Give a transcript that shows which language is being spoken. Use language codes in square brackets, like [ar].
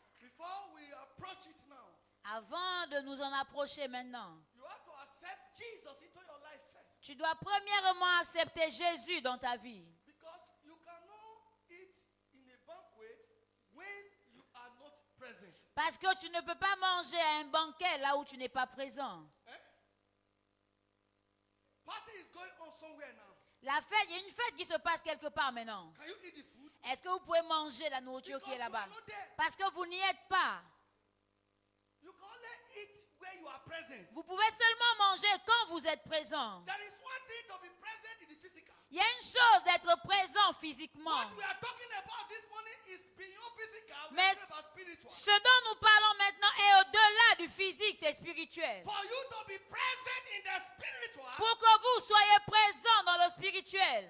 [en] Before we approach it now, [fr] Avant de nous en approcher maintenant, [en] you have to accept Jesus into your life first. [fr] tu dois premièrement accepter Jésus dans ta vie. [en] Because you cannot eat in a banquet when you are not present. [fr] Parce que tu ne peux pas manger à un banquet là où tu n'es pas présent. Eh? [en] Party is going on somewhere now. [fr] La fête, il y a une fête qui se passe quelque part maintenant. [en] Can you eat the food? [fr] Est-ce que vous pouvez manger la nourriture qui est [en] Because you [fr] là-bas? [en] are not there. [fr] Parce que vous n'y êtes pas. [en] You can only eat where you are present. [fr] Vous pouvez seulement manger quand vous êtes présent. [en] There is one thing to be present in the physical. [fr] Il y a une chose d'être présent physiquement. [en] What we are talking about this morning is beyond physical. We [fr] Mais [en] are talking about spiritual. [fr] ce dont nous parlons maintenant est au-delà du physique, c'est spirituel. [en] For you to be present in the spiritual, [fr] Pour que vous soyez présent dans le spirituel,